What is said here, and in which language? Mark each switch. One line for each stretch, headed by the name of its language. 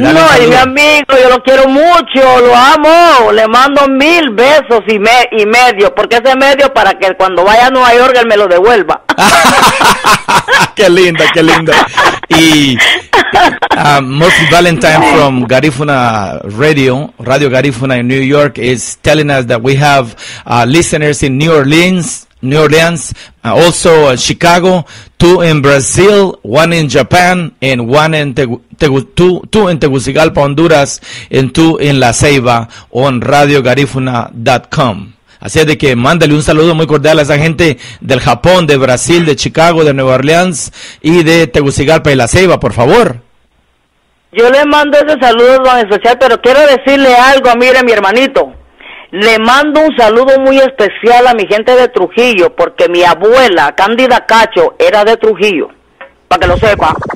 Spanish: No, y mi amigo, yo lo quiero mucho, lo amo, le mando 1000 besos y medio, porque ese medio para que cuando vaya a Nueva York él me lo devuelva. Qué linda.
English: Y Murphy Valentine from Garifuna Radio Garifuna in New York is telling us that we have listeners in New Orleans, also Chicago, 2 in Brazil, 1 in Japan, and 1 in two in Tegucigalpa, Honduras, and 2 in La Ceiba on radiogarifuna.com.
Spanish: Así es de que mándale un saludo muy cordial a esa gente del Japón, de Brasil, de Chicago, de Nueva Orleans y de Tegucigalpa y La Ceiba, por favor. Yo le mando ese saludo, don especial, pero quiero decirle algo, mire, mi hermanito. Le mando un saludo muy especial a mi gente de Trujillo, porque mi abuela, Cándida Cacho, era de Trujillo, para que lo sepa.